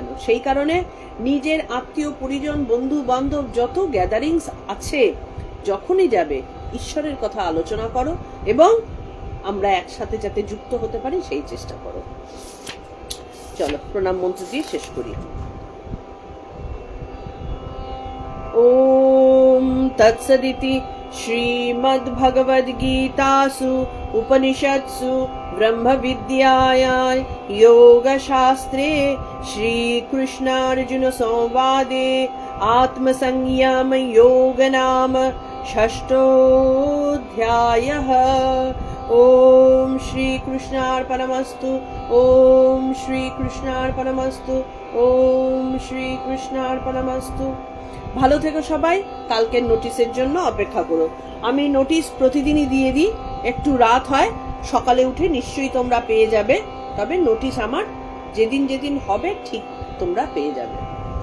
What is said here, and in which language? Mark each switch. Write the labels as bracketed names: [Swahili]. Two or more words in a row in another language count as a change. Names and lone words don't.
[Bangla] সেই কারণে নিজের আত্মীয় পরিজন, বন্ধু বান্ধব যত গ্যাদারিংস আছে, যখনই যাবে ঈশ্বরের কথা আলোচনা করো, এবং আমরা একসাথে যাতে যুক্ত হতে পারি সেই চেষ্টা করো। চলো প্রণাম মন্ত্র দিয়ে শেষ করি। [Sanskrit] ওম তৎসদিতি শ্রীমদ্ভগবদ্গীতাসু উপনিষৎসু ब्रह्मविद्यायां योगशास्त्रे श्रीकृष्णार्जुन संवादे आत्मसंयम योग नाम षष्ठोऽध्यायः। ओम श्रीकृष्णार्पणमस्तु। ओम श्रीकृष्णार्पणमस्तु। ওম শ্রী কৃষ্ণার্পণমস্তু। [Bangla] ভালো থেকো সবাই। কালকের নোটিশের জন্য অপেক্ষা করো। আমি নোটিশ প্রতিদিনই দিয়ে দিই, একটু রাত হয়, সকালে উঠে নিশ্চয়ই তোমরা পেয়ে যাবে। তবে নোটিশ আমার যেদিন যেদিন হবে ঠিক তোমরা পেয়ে যাবে।